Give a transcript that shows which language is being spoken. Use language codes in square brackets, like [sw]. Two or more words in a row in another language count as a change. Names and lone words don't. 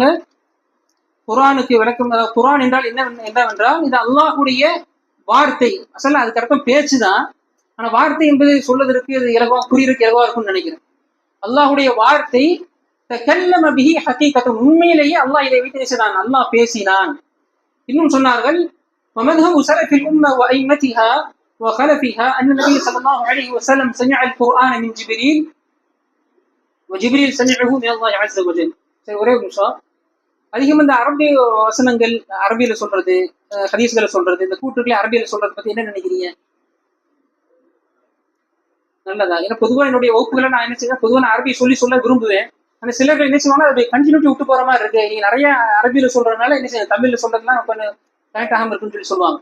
[ta] குர்ஆனுக்கு விளக்கம், குர்ஆன் என்றால் என்னவென்றால் இது அல்லாஹ்வுடைய வார்த்தை. அசல்ல அதுக்கு அர்த்தம் பேச்சு தான். ஆனா வார்த்தை என்பது சொல்வதற்கு அது இலகுவா புரியறதுக்கு இலகுவா இருக்கும்னு நினைக்கிறேன். அல்லாஹுடைய வார்த்தை [ar] تكلم به حقيقة, [ta] உண்மையிலேயே அல்லாஹ் இதை வைத்து பேசினான், அல்லாஹ் பேசினான். இன்னும் சொன்னார்கள் [ar] ومذهب سلف الأمة وأئمتها وخلفها أن النبي صلى الله عليه وسلم سمع القرآن من جبريل وجبريل سمعه من الله عز وجل. [ta] சரி, ஒரே நிமிஷம். அதிகம் இந்த அரபி வசனங்கள் அரபியில சொல்றது, ஹதீஸ்களை சொல்றது, இந்த கூற்றுக்களை அரபியில சொல்றது பத்தி என்ன நினைக்கிறீங்க? நல்லதா? ஏன்னா பொதுவாக என்னுடைய வகுப்புகளை நான் என்ன செய்வேன், பொதுவாக நான் அரபி சொல்ல விரும்புவேன். ஆனா சிலர்கள் என்ன செய்வாங்க, அதை கண்டினியூட்டி விட்டு போற மாதிரி இருக்கு, நீங்க நிறைய அரபியில சொல்றதுனால என்ன செய்ய தமிழ்ல சொல்றதுலாம் கொஞ்சம் கனெக்ட் ஆகாம இருக்குன்னு சொல்லி சொல்லுவாங்க.